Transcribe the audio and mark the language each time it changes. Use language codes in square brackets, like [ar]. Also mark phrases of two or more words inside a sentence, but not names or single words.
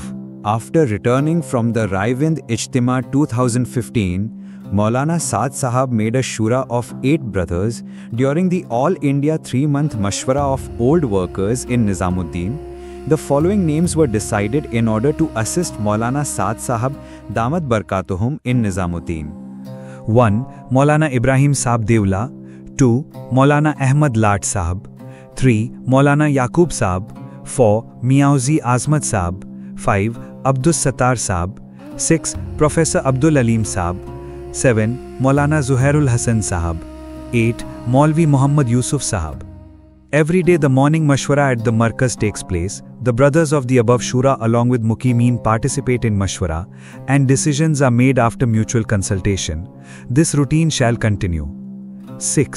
[en] After returning from the Raivind Ijtima 2015, Maulana Saad Sahab made a shura of 8 brothers during the All India 3-month Mashwara of Old Workers in Nizamuddin. The following names were decided in order to assist Maulana Saad Sahab [ar] Damat Barkatuhum [en] in Nizamuddin. 1. Maulana Ibrahim Saab Devla. 2. Maulana Ahmad Lat Sahab. 3. Maulana Yaqub Saab. 4. Miauzi Azmat Saab. 5. Abdus Sattar Saab. 6. Professor Abdul Alim Saab. 7. Maulana Zuhairul Hasan Sahab. 8. Maulvi Muhammad Yusuf Sahab. Every day the morning mashwara at the Markaz takes place. The brothers of the above shura along with Muqimeen participate in mashwara and decisions are made after mutual consultation. This routine shall continue. 6.